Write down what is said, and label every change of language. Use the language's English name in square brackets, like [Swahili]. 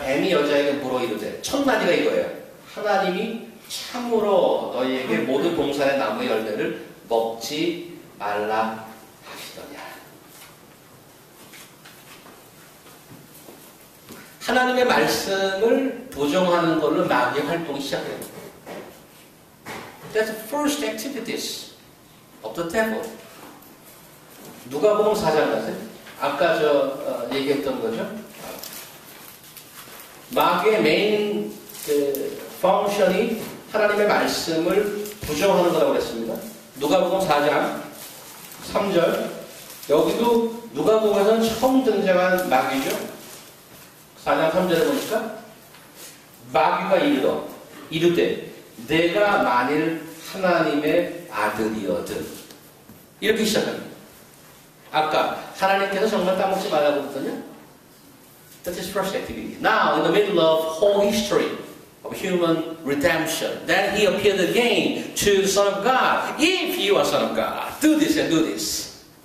[Korean] 뱀이 여자에게 물어 이르되, 첫 마디가 이거예요. 하나님이 참으로 너희에게 모든 동산의 나무의 열매를 먹지 말라 하시더냐. 하나님의 말씀을 부정하는 걸로 마귀의 활동이 시작돼요. [English] That's the first activities of the devil. [Korean] 누가복음 4장 가세요. 아까 얘기했던 거죠. 마귀의 메인 펑션이 하나님의 말씀을 부정하는 거라고 그랬습니다. 누가복음 4장 3절. 여기도 누가복음에서는 처음 등장한 마귀죠. 4장 3절에 보니까 마귀가 이르되 내가 만일 하나님의 아들이거든. 이렇게 시작합니다. 아까 하나님께서 정말 따먹지 말라고 그랬더니 [English] That is first activity. Now, in the middle of whole history of human redemption, then he appeared again to the Son of God. If you are Son of God, do this and do this.